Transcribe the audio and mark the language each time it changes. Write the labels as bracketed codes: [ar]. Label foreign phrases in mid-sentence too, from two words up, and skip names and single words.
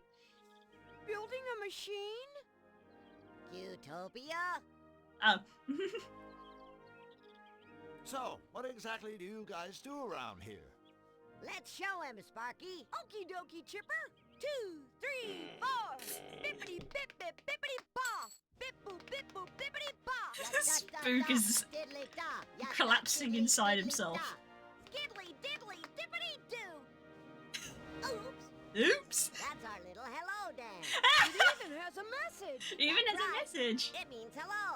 [en] Building a machine? Cutopia? Oh. So, what exactly do you guys do around here? Let's show him, Sparky. Okie dokie, Chipper. 2, 3, 4. Bippity bip bip bippity bop. Bip boop bip boop bippity bop. Spook is collapsing inside himself. Skiddly diddly dippity doo. Oops. Oops! That's our little hello dance. It even has a message. Even That's as a right. message. It means hello.